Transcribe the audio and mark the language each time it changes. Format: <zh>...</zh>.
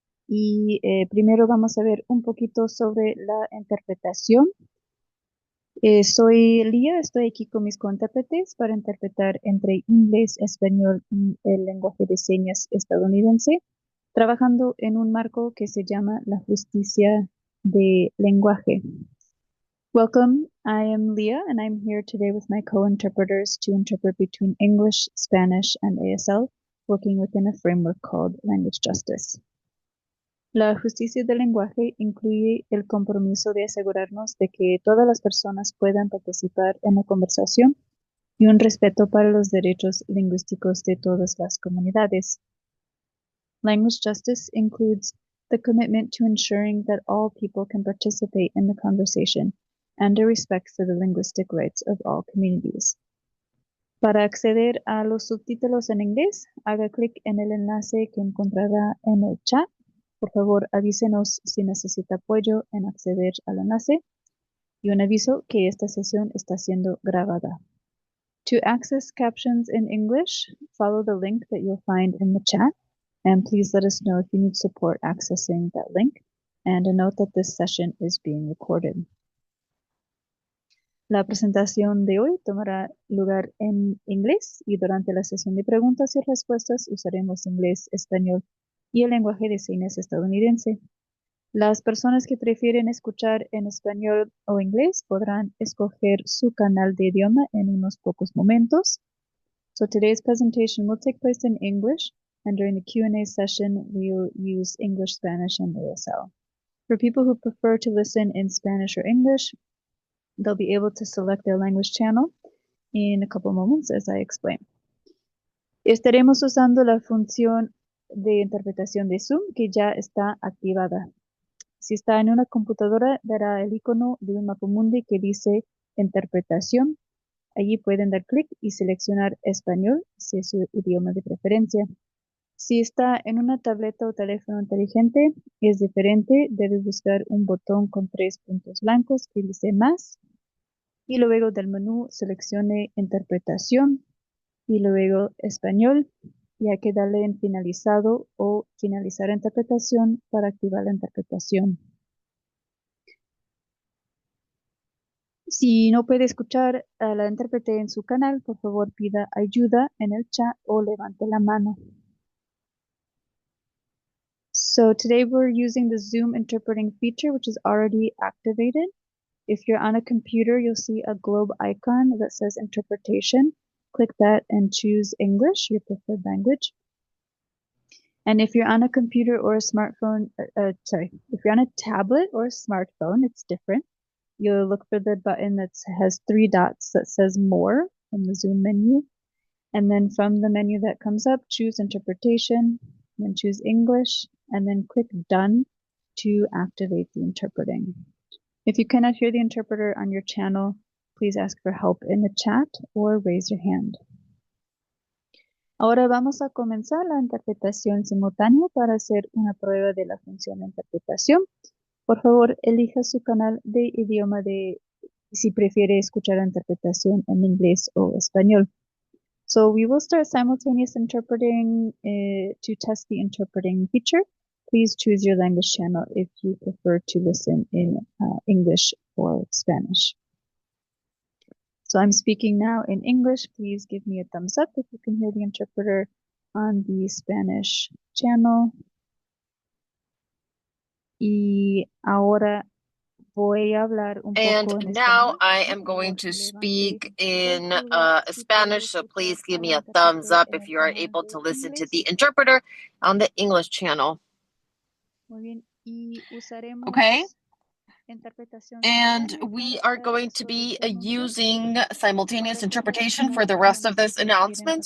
<es>Y primero vamos a ver un poquito sobre la interpretación. Soy Lía, estoy aquí con mis cointérpretes para interpretar entre inglés, español y el lenguaje de señas estadounidense, trabajando en un marco que se llama la justicia de lenguaje.</es> <en>Welcome, I am Leah, and I'm here today with my co-interpreters to interpret between English, Spanish, and ASL, working within a framework called language justice.</en> <es>La justicia del lenguaje incluye el compromiso de asegurarnos de que todas las personas puedan participar en la conversación y un respeto para los derechos lingüísticos de todas las comunidades.</es> <en>Language justice includes the commitment to ensuring that all people can participate in the conversation and a respect for the linguistic rights of all communities.</en> <es>Para acceder a los subtítulos en inglés, haga clic en el enlace que encontrará en el chat. Por favor, avísenos si necesita apoyo en acceder al enlace. Y un aviso que esta sesión está siendo grabada.</es> <en>To access captions in English, follow the link that you'll find in the chat. And please let us know if you need support accessing that link. And a note that this session is being recorded.</en> <es>La presentación de hoy tomará lugar en inglés y durante la sesión de preguntas y respuestas usaremos inglés, español y el lenguaje de señas estadounidense. Las personas que prefieren escuchar en español o inglés podrán escoger su canal de idioma en unos pocos momentos.</es> <en>So today's presentation will take place in English, and during the Q&A session, we'll use English, Spanish, and ASL. For people who prefer to listen in Spanish or English, they'll be able to select their language channel in a couple moments as I explain.</en> <es>Estaremos usando la función de interpretación de Zoom que ya está activada. Si está en una computadora, verá el icono de un mapamundi que dice interpretación. Allí pueden dar clic y seleccionar español, si es su idioma de preferencia. Si está en una tableta o teléfono inteligente, es diferente. Debe buscar un botón con 3 puntos blancos que dice más. Y luego del menú seleccione interpretación y luego español. Y hay que darle en finalizado o finalizar interpretación para activar la interpretación. Si no puede escuchar a la intérprete en su canal, por favor pida ayuda en el chat o levante la mano.</es> <en>So today we're using the Zoom interpreting feature, which is already activated. If you're on a computer, you'll see a globe icon that says interpretation. Click that and choose English, your preferred language. And if you're on a computer or a smartphone, if you're on a tablet or a smartphone, it's different. You'll look for the button that has 3 dots that says more in the Zoom menu. And then from the menu that comes up, choose interpretation, then choose English, and then click done to activate the interpreting. If you cannot hear the interpreter on your channel, please ask for help in the chat or raise your hand.</en> <es>Ahora vamos a comenzar la interpretación simultánea para hacer una prueba de la función de interpretación. Por favor, elija su canal de idioma si prefiere escuchar la interpretación en inglés o español.</es> <en>So we will start simultaneous interpreting to test the interpreting feature. Please choose your language channel if you prefer to listen in English or Spanish. So I'm speaking now in English. Please give me a thumbs up if you can hear the interpreter on the Spanish channel.</en> <es>Y ahora voy a hablar un poco en</es> <en>And now</en> <es>español.</es> <en>I am going to speak in Spanish, so please give me a thumbs up if you are able to listen to the interpreter on the English channel.</en> <es>Muy bien. Y usaremos</es> <en>Okay. And we are going to be using simultaneous interpretation for the rest of this announcement.</en>